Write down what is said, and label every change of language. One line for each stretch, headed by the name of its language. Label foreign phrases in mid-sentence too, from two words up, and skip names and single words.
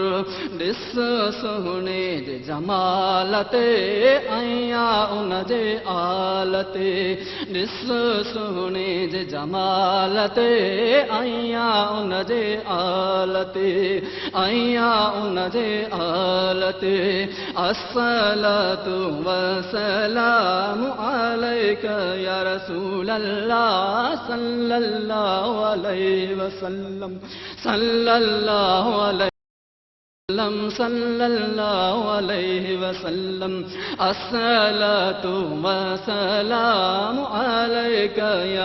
Sindhi: ॾिस सोहणे जे जमाल ते आया उन जे आल ते ॾिस सोहणे जे जमाल ते आया उन जे आल ते आया उन जे आल ते
Arabic: الصلاة والسلام عليك يا رسول الله صلى الله عليه وسلم صلى الله عليه صلى الله عليه وسلم الصلاة والسلام عليك يا